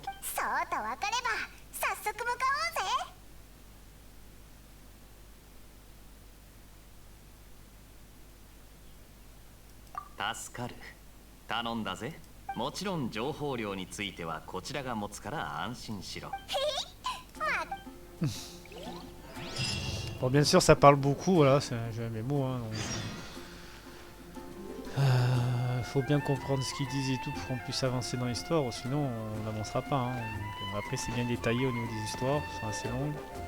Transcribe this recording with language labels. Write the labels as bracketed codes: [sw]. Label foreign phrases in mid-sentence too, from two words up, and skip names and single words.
[ja] そうと分かれば早速向かおうぜ。助かる。頼んだぜ。もちろん情報量についてはこちらが持つから安心しろ。 [fr] Bon, bien sûr, ça parle beaucoup, voilà, c'est un jeu MMO, hein, donc... faut bien comprendre ce qu'ils disent et tout pour qu'on puisse avancer dans l'histoire, sinon on n'avancera pas. Hein. Donc, après, c'est bien détaillé au niveau des histoires, elles sont assez longues.